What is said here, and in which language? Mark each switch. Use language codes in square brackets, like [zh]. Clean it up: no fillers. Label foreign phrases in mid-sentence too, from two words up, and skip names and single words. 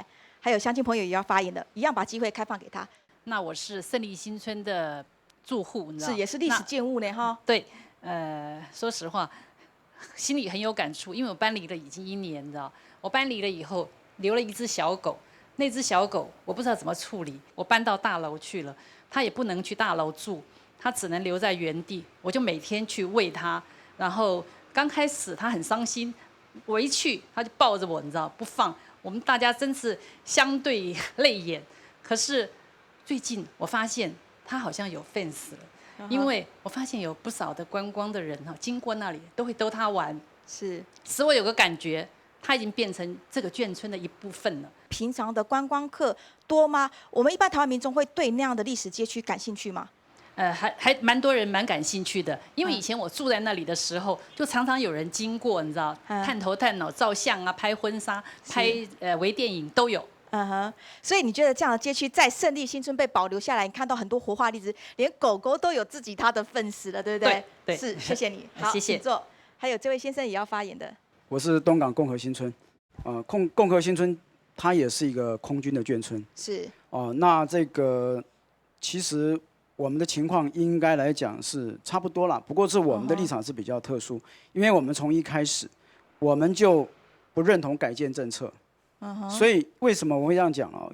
[zh] 還有鄉親朋友也要發言的，一樣把機會開放給他。那我是勝利新村的住戶，你知道？是，也是歷史建物呢，哈。對，說實話，心裡很有感觸，因為我搬離了已經1年，你知道？我搬離了以後，留了一隻小狗。那隻小狗我不知道怎麼處理，我搬到大樓去了，它也不能去大樓住，它只能留在原地。我就每天去餵它，然後剛開始它很傷心，我一去它就抱着我，你知道不放。我們大家真是相對淚眼。可是最近我發現它好像有 fans 了，因為我發現有不少的觀光的人哈，經過那裡都會逗它玩，是使我有個感覺。它已經變成這個眷村的一部分了。平常的觀光客多嗎？我們一般台灣民眾會對那樣的歷史街區感興趣嗎？還蠻多人蠻感興趣的，因為以前我住在那裡的時候，就常常有人經過，你知道，探頭探腦、照相啊、拍婚紗、拍微電影都有。所以你覺得這樣的街區在勝利新村被保留下來，你看到很多活化例子，連狗狗都有自己它的份子了，對不對？對，是，謝謝你。好，謝謝。請坐。還有這位先生也要發言的。我是東港共和新村，共和新村它也是一個空軍的眷村。是。那這個其實我们的情况应该来讲是差不多了，不过是我们的立场是比较特殊，因为我们从一开始我们就不认同改建政策，所以为什么我会这样讲啊？